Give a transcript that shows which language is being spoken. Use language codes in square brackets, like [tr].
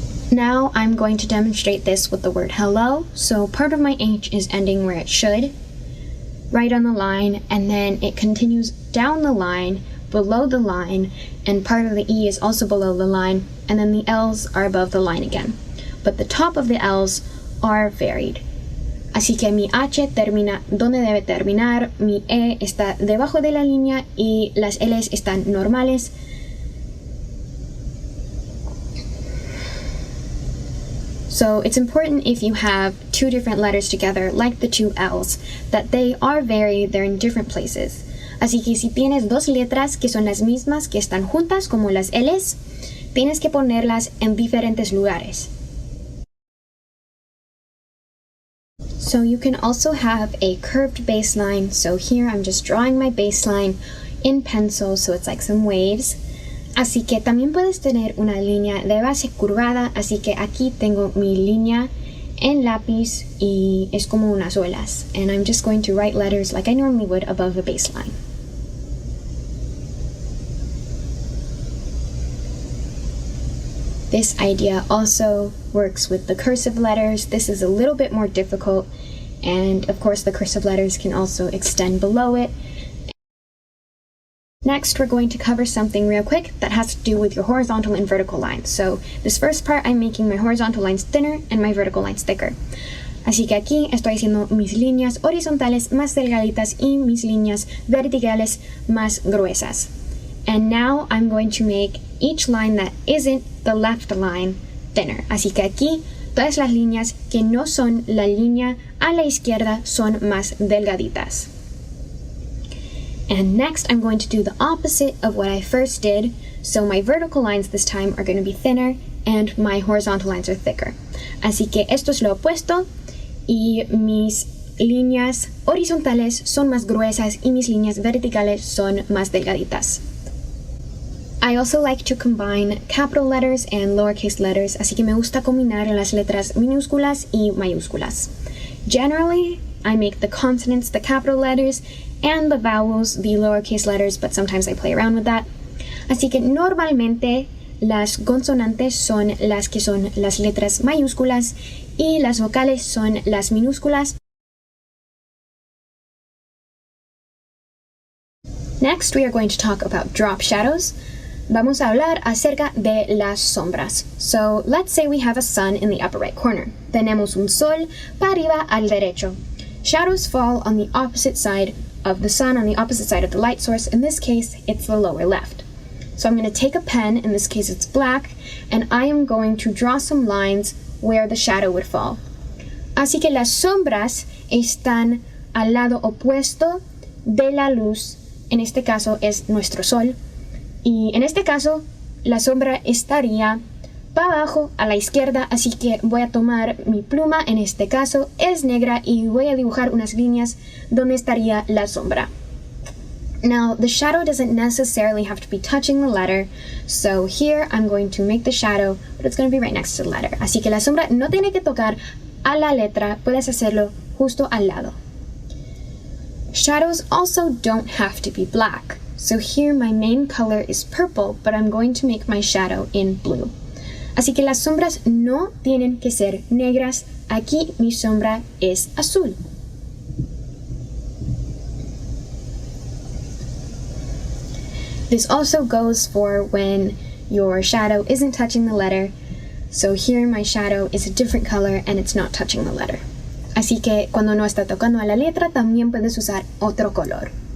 [en] Now I'm going to demonstrate this with the word hello. So part of my H is ending where it should, right on the line, and then it continues down the line, below the line, and part of the E is also below the line, and then the L's are above the line again. But the top of the L's are varied. [es] Así que mi H termina donde debe terminar, mi E está debajo de la línea y las L's están normales. [en] So it's important if you have two different letters together, like the two L's, that they are varied, they're in different places. [es] Así que si tienes dos letras que son las mismas, que están juntas como las L's, tienes que ponerlas en diferentes lugares. [en] So you can also have a curved baseline. So here I'm just drawing my baseline in pencil, so it's like some waves. [es] Así que también puedes tener una línea de base curvada, así que aquí tengo mi línea en lápiz y es como unas olas. [en] And I'm just going to write letters like I normally would above the baseline. This idea also works with the cursive letters. This is a little bit more difficult. And of course the cursive letters can also extend below it. Next, we're going to cover something real quick that has to do with your horizontal and vertical lines. So this first part, I'm making my horizontal lines thinner and my vertical lines thicker. [es] Así que aquí estoy haciendo mis líneas horizontales más delgaditas y mis líneas verticales más gruesas. [en] And now I'm going to make each line that isn't the left line thinner. [es] Así que aquí todas las líneas que no son la línea a la izquierda son más delgaditas. [en] And next I'm going to do the opposite of what I first did. So my vertical lines this time are going to be thinner and my horizontal lines are thicker. [es] Así que esto es lo opuesto y mis líneas horizontales son más gruesas y mis líneas verticales son más delgaditas. [en] I also like to combine capital letters and lowercase letters, [es] así que me gusta combinar las letras minúsculas y mayúsculas. [en] Generally, I make the consonants the capital letters and the vowels the lowercase letters, but sometimes I play around with that. [es] Así que normalmente las consonantes son las que son las letras mayúsculas y las vocales son las minúsculas. [en] Next, we are going to talk about drop shadows. [es] Vamos a hablar acerca de las sombras. [en] So, let's say we have a sun in the upper right corner. [es] Tenemos un sol para arriba al derecho. [en] Shadows fall on the opposite side of the sun, on the opposite side of the light source. In this case, it's the lower left. So I'm going to take a pen, in this case it's black, and I am going to draw some lines where the shadow would fall. [es] Así que las sombras están al lado opuesto de la luz. En este caso es nuestro sol. Y en este caso, la sombra estaría para abajo a la izquierda, así que voy a tomar mi pluma, en este caso es negra, y voy a dibujar unas líneas donde estaría la sombra. [en] Now, the shadow doesn't necessarily have to be touching the letter, so here I'm going to make the shadow, but it's going to be right next to the letter. [es] Así que la sombra no tiene que tocar a la letra, puedes hacerlo justo al lado. [en] Shadows also don't have to be black. So here my main color is purple, but I'm going to make my shadow in blue. [es] Así que las sombras no tienen que ser negras. Aquí mi sombra es azul. [en] This also goes for when your shadow isn't touching the letter. So here my shadow is a different color and it's not touching the letter. [es] Así que cuando no está tocando a la letra, también puedes usar otro color.